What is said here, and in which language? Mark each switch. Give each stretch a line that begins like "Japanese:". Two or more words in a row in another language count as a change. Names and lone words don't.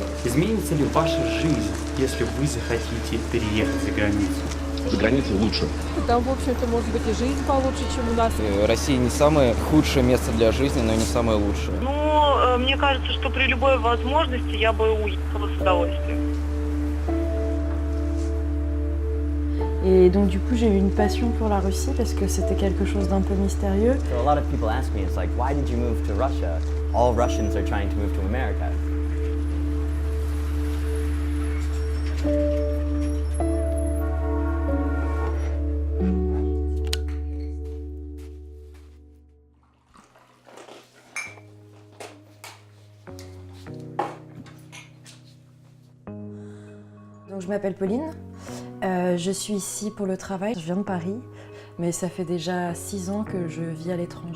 Russian: Изменится ли ваша жизнь, если вы захотите переехать за границу? За границей лучше. Там, в общем-то, может быть и жизнь получше, чем у нас. Россия не самое худшее место для жизни, но и не самое лучшее. Ну, мне кажется, что при любой возможности я бы уехала с удовольствием.
French: Et donc du coup j'ai eu une passion pour la Russie parce que c'était quelque chose d'un peu mystérieux.
English: So a lot of people ask me, it's like, why did you move to Russia? All Russians are trying to move to America.
French: Donc je m'appelle Pauline, je suis ici pour le travail, je viens de Paris, mais ça fait déjà 6 ans que je vis à l'étranger.